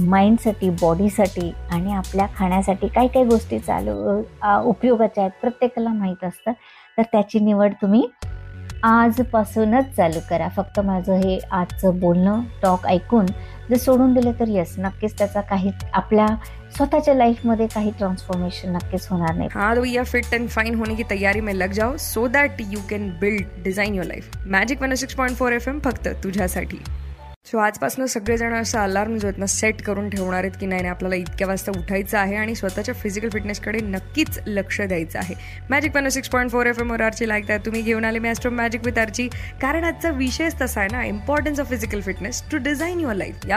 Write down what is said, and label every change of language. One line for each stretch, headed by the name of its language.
Marathi: माइंडसाठी, बॉडीसाठी आणि आपल्या खाण्यासाठी काही काही गोष्टी उपयोगाच्या आहेत, प्रत्येकाला माहीत असतं. तर त्याची निवड तुम्ही आजपासूनच चालू करा. फक्त माझं हे आजचं बोलणं, टॉक ऐकून जर सोडून दिलं तर येस, नक्कीच त्याचा काही आपल्या स्वतःच्या लाईफमध्ये काही ट्रान्सफॉर्मेशन नक्कीच होणार नाही.
Hindi: हाँ तो भैया, फिट एंड फाइन होने की तैयारी में लग जाओ,
English: So that you can build design your life.
Hindi: Magic 106.4 FM
Marathi: फक्त तुझ्यासाठी. सो आजपासून सगळेजण असं अलार्म जो आहेत ना सेट करून ठेवणार आहेत की नाही आपल्याला इतक्या वाजता उठायचं आहे आणि स्वतःच्या फिजिकल फिटनेसकडे नक्कीच लक्ष द्यायचं आहे. मॅजिक 106.4 FM वर आरची लाईक तुम्ही घेऊन आले मी ॲस्ट्रो मॅजिक विथ आरची. कारण आजचा विषयच तसा आहे ना,
English: Importance of physical fitness to design your life.